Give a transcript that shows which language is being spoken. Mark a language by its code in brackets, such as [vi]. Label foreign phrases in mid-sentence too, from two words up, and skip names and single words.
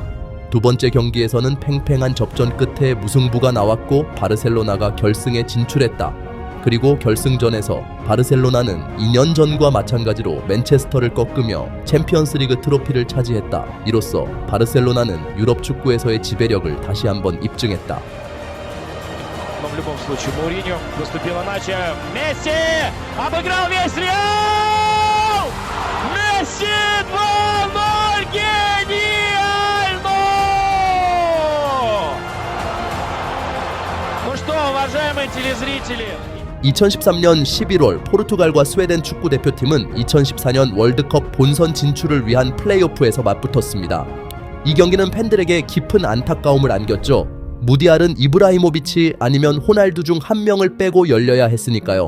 [ko] 두 번째 경기에서는 팽팽한 접전 끝에 무승부가 나왔고 바르셀로나가 결승에 진출했다. 그리고 결승전에서 바르셀로나는 2년 전과 마찬가지로 맨체스터를 꺾으며 챔피언스리그 트로피를 차지했다. 이로써 바르셀로나는 유럽 축구에서의 지배력을 다시 한번 입증했다. [ru] Но в любом случае Мауриньо выступил иначе. Месси обыграл весь Реал! Месси 2-0! Гениально! Ну что, уважаемые телезрители? [ko] 2013년 11월 포르투갈과 스웨덴 축구 대표팀은 2014년 월드컵 본선 진출을 위한 플레이오프에서 맞붙었습니다. 이 경기는 팬들에게 깊은 안타까움을 안겼죠. 무디알은 이브라히모비치 아니면 호날두 중 한 명을 빼고 열려야 했으니까요.